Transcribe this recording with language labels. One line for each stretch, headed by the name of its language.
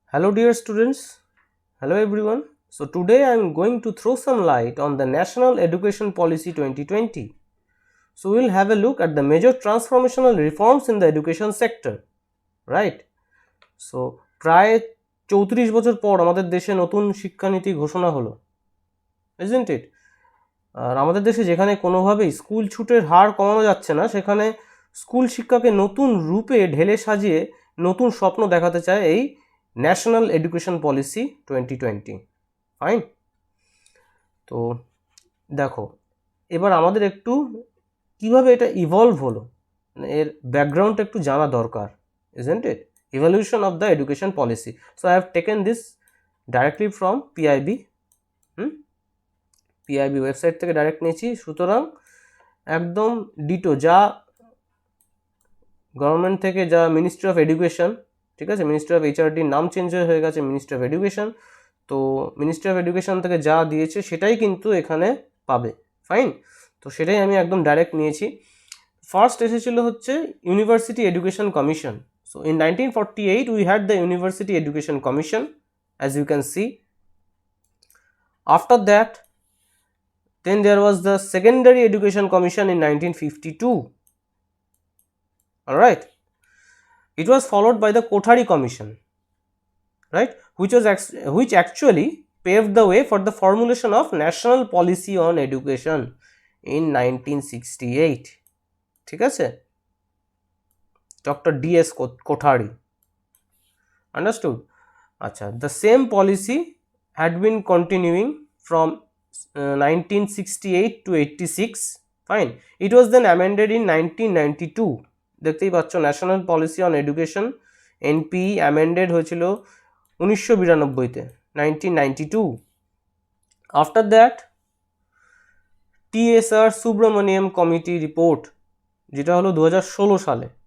English: Hello dear students, hello everyone. So today I am going to throw some light on the National Education Policy 2020. So we will have a look at the major transformational reforms in the education sector, right?
Bangla: So প্রায় 34 বছর পর আমাদের দেশে নতুন শিক্ষানীতি ঘোষণা হলো,
English: isn't it?
Bangla: আর আমাদের দেশে যেখানে কোনোভাবেই স্কুল ছুটের হার কমানো যাচ্ছে না, সেখানে স্কুল শিক্ষাকে নতুন রূপে ঢেলে সাজিয়ে নতুন স্বপ্ন দেখাতে চায় এই ন্যাশনাল এডুকেশন পলিসি 2020। ফাইন। তো দেখো, এবার আমাদের একটু কিভাবে এটা ইভলভ হলো, এর ব্যাকগ্রাউন্ডটা একটু জানা দরকার,
English: isn't it? Evolution of the education policy. So I have taken this directly from PIB.
Bangla: PIB website থেকে ডাইরেক্ট নিয়েছি, সুতরাং একদম ডিটো যা গভর্নমেন্ট থেকে, যা মিনিস্ট্রি অফ এডুকেশন, ঠিক আছে, মিনিস্ট্রি অফ এইচআরডির নাম চেঞ্জ হয়ে গেছে মিনিস্ট্রি অফ এডুকেশন, তো মিনিস্ট্রি অফ এডুকেশন থেকে যা দিয়েছে সেটাই কিন্তু এখানে পাবে। ফাইন, তো সেটাই আমি একদম ডাইরেক্ট নিয়েছি। ফার্স্ট এসেছিল হচ্ছে university education commission.
English: So in 1948 we had the university education commission, as you can see. After that then there was the Secondary Education Commission in 1952. All right, it was followed by the Kothari Commission, right, which actually paved the way for the formulation of national policy on education in 1968.
Bangla: ঠিক আছে,
English: Dr. D.S. Kothari. Understood? আচ্ছা, the same policy had been continuing from 1968 to 86. Fine, it was then amended in 1992.
Bangla: দেখতেই পাচ্ছ, national policy on education NP amended হয়েছিল 1992-তে, 1992।
English: after that TSR Subramaniam committee report,
Bangla: যেটা হলো 2016 সালে।